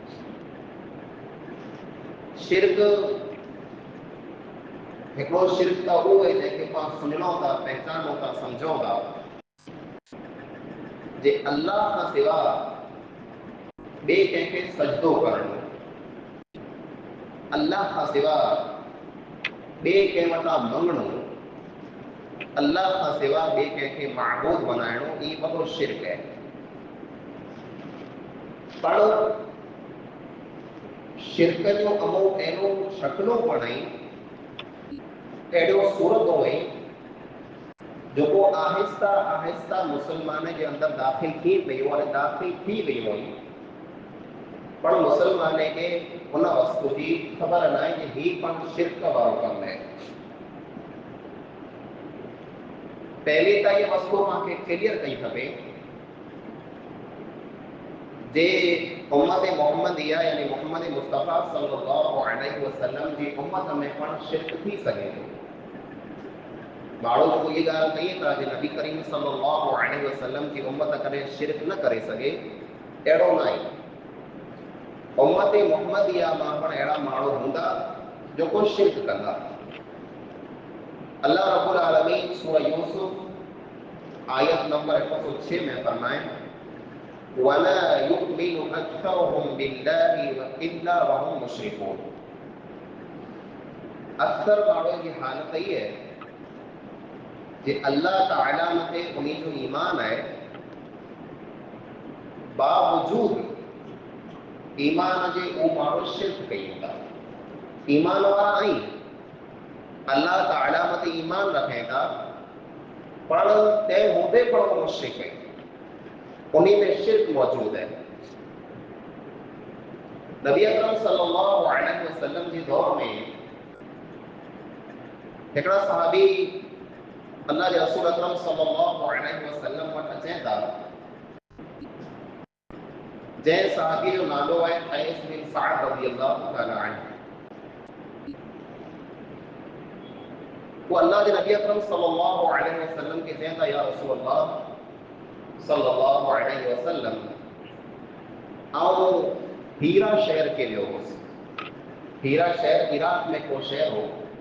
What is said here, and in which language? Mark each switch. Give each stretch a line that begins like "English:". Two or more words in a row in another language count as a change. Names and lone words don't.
Sindhi: शिर्क हिकिड़ो शिर्क त उहो आहे जंहिंखे पाण सुञणो था, पहचानो था, सम्झूं था जे अल्लाह खां सिवा ॿिए कंहिंखे सजदो करणो, अल्लाह खां सिवा ॿिए कंहिं वटां मंगणो, अल्लाह खां सिवा ॿिए कंहिंखे महबूद बनाइणो, ई वॾो शिर्क है। पर शिर्क जो अमो अहिड़ो शक्लों पणई, अहिड़ो सूरतों हुई जेको आहिस्ता आहिस्ता मुसलमान जे अंदर दाख़िल थी पियो और दाख़िल थी वियो हुई, पर मुसलमान खे उन वस्तु जी ख़बर न आहे कि ही पण शिर्क वारो कमु आहे। पहले तो ये वस्तु पाके क्लियर कई खपे जे उम्मत मोहम्मदिया यानी मोहम्मद मुस्तफ़ा
Arabic: صلى الله عليه وسلم
Sindhi: जी उम्मत में पण शिरक थी सके थो। माण्हू जेको ये ॻाल्हि कई था जे नबी करीम
Arabic: صلى الله عليه وسلم
Sindhi: जी उम्मत कॾहिं शिरक न करे सघे, अहिड़ो न आहे। उम्मत मोहम्मदिया मां पण अहिड़ा माण्हू हूंदा जेको शिरक कंदा।
Arabic: الله رب العالمين
Sindhi: सूरह यूसुफ आयत नंबर 106 में फरमाए
Arabic: ولا يؤمن أكثرهم بالله إلا وهم مشركون.
Sindhi: अक्सर माण्हुनि जी हालत ई है जे अल्लाह ताला मथे उन्हीं जो ईमान है, बावजूद ईमान जे वो माण्हू शिरक कयूं था। ईमान वारा आहिनि, अल्लाह ताला मथे ईमान रखें था, पर तंहिं हूंदे पण वो मुशरिक आहिनि, उन्हीं में शिरक मौजूद है। नबी अकरम
Arabic: صلى الله عليه وسلم
Sindhi: जी दौर में हिकिड़ा सहाबी अल्लाह जे रसूल अकरम
Arabic: صلى الله عليه وسلم
Sindhi: वटि अचनि था, जंहिं सहाबी जो नालो है क़ैस बिन सअद
Arabic: رضي الله تعالى عنه.
Sindhi: वो अल्लाह जे नबी अकरम
Arabic: صلى الله عليه وسلم
Sindhi: के चवनि था
Arabic: يا رسول الله صلى الله عليه وسلم
Sindhi: आउं हीरा शहर के वियो हुउसि। हीरा शहर इराक में को शहर हो।